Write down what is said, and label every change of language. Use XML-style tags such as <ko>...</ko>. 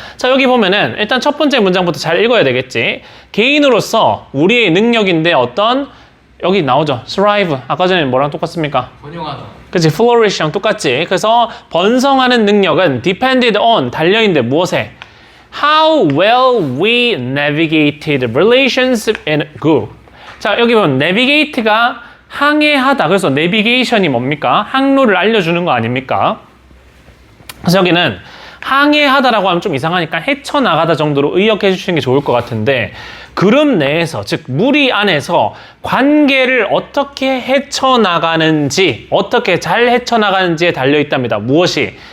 <ko>자, 여기 보면은 일단 첫 번째 문장부터 잘 읽어야 되겠지. 개인으로서 우리의 능력인데 어떤 여기 나오죠.</ko> <en>thrive.</en> <ko>아까 전에 뭐랑 똑같습니까? 번영하다. 그치, flourish랑 똑같지. 그래서 번성하는 능력은</ko> <en>depended on,</en> <ko>달려있는데 무엇에?</ko> <en>How well we navigated relations in group.</en> <ko>자, 여기 보면 navigate가 항해하다. 그래서 navigation이 뭡니까? 항로를 알려주는 거 아닙니까? 그래서 여기는 항해하다라고 하면 좀 이상하니까 헤쳐나가다 정도로 의역해 주시는 게 좋을 것 같은데, 그룹 내에서, 즉 무리 안에서 관계를 어떻게 헤쳐나가는지, 어떻게 잘 헤쳐나가는지에 달려있답니다. 무엇이?</ko>